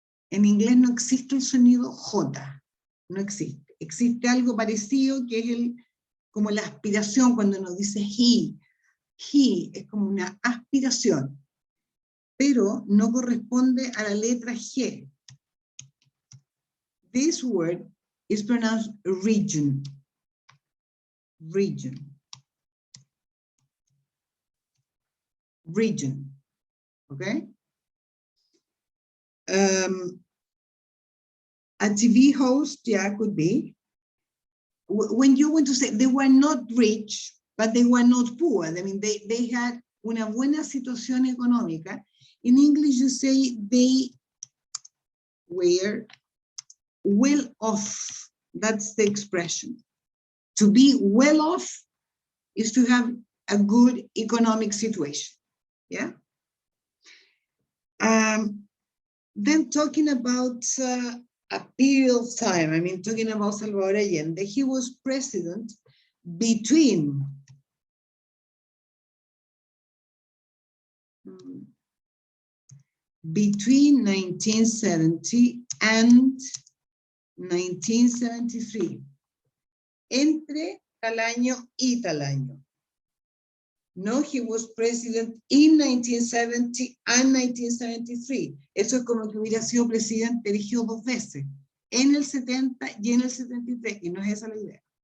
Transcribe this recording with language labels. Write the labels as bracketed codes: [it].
[es] En inglés no existe el sonido J, no existe. Existe algo parecido que es como la aspiración cuando uno dice he es como una aspiración, pero no corresponde a la letra G. [en] This word is pronounced region. Region. Region. Okay? A TV host, yeah, could be. When you want to say they were not rich, but they were not poor. I mean, they had [es] una buena situación económica. [en] In English, you say they were well off. That's the expression. To be well off is to have a good economic situation. Yeah. Then talking about a period of time, I mean, talking about Salvador Allende, he was president between 1970 and 1973. [es] Entre tal año y tal año. [en] No, he was president in 1970 and 1973. [es] Eso es como que hubiera sido presidente elegido 2 veces, en el 70 y en el 73, y no es esa la idea.